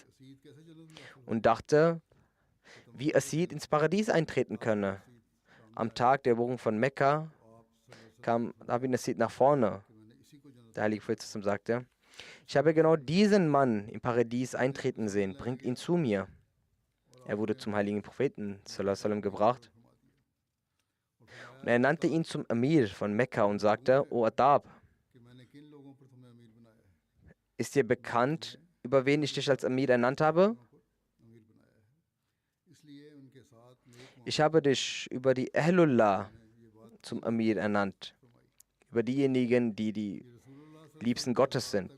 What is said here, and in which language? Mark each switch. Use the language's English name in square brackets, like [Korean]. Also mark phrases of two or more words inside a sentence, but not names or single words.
[German] Und dachte, wie Asid ins Paradies eintreten könne. Am Tag der Eroberung von Mekka kam Abin Asid nach vorne. Der heilige Prophet sagte: Ich habe genau diesen Mann im Paradies eintreten sehen, bringt ihn zu mir. Er wurde zum heiligen Propheten [Arabic] صلى الله عليه وسلم [German] gebracht. Und er nannte ihn zum Amir von Mekka und sagte: O Atab, ist dir bekannt, über wen ich dich als Amir ernannt habe? Ich habe dich über die Ahlullah zum Amir ernannt, über diejenigen, die die Liebsten Gottes sind.